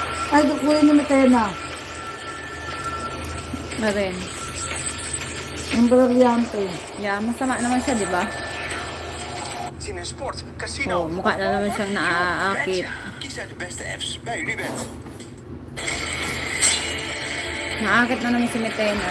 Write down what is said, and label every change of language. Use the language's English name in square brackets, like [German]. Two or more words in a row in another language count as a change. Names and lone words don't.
[Filipino] Ay, kukunin ni Matena. Na rin. Yung brilyante. Yeah, masama naman siya, di ba? Cine Sport, Oh, casino. mukha na naman siyang naaakit. [Dutch] Kies uit de beste apps bij Unibet. [Filipino] Naakit na naman si Metena.